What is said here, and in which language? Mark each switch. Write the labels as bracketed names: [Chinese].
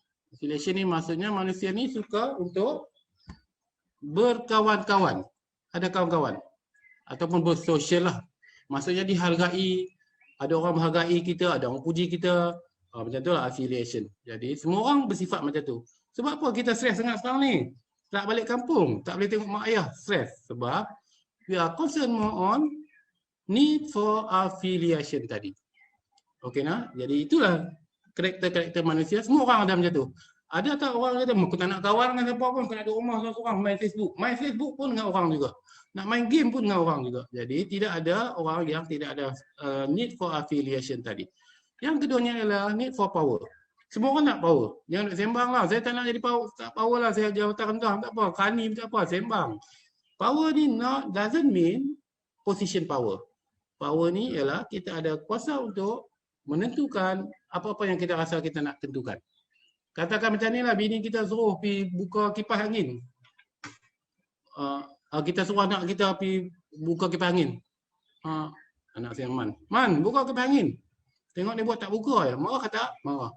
[Malay] Affiliation ni maksudnya manusia ni suka untuk berkawan-kawan. Ada kawan-kawan. Ataupun bersosial lah. Maksudnya dihargai. Ada orang menghargai kita, ada orang puji kita. Macam tu lah affiliation. Jadi semua orang bersifat macam tu. Sebab apa kita stres sangat sekarang ni? Tak balik kampung. Tak boleh tengok mak ayah. Stres. [English] Sebab we are concerned more on need for affiliation tadi. [Malay] Okey nah? Jadi itulah karakter-karakter manusia. Semua orang ada macam tu. Ada tak orang kata, aku tak nak kawan dengan siapa pun, aku nak duduk rumah seorang main Facebook. Main Facebook pun dengan orang juga. Nak main game pun dengan orang juga. Jadi tidak ada orang yang tidak ada need for affiliation tadi. Yang keduanya adalah need for power. Semua orang nak power. Jangan nak sembang lah. Saya tak nak jadi power lah. Saya jawatan rendah. Tak apa. Kani tak apa. Sembang. [English] Power ni doesn't mean position power. [Malay] Power ni ialah kita ada kuasa untuk menentukan apa-apa yang kita rasa kita nak tentukan. Katakan macam ni lah, bini kita suruh pergi buka kipas angin. Kita suruh anak kita pergi buka kipas angin. Anak saya Man, buka kipas angin. Tengok dia buat tak buka ya. Marah kata? Marah.